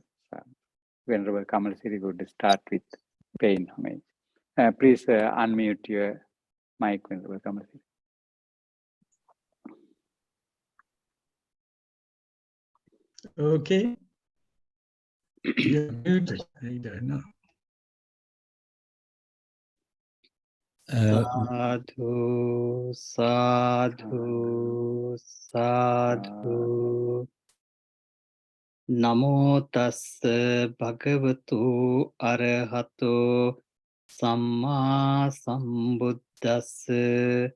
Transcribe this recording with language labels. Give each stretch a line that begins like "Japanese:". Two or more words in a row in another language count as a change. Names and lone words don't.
English: Venerable Kamalasiri would start with paying homage. Please unmute your mic, Venerable Kamalasiri. Okay. You're muted. I don't know.
Pali: Sadhu, sadhu, sadhu. Namo tassa bhagavatu arahato samma sambuddhassa.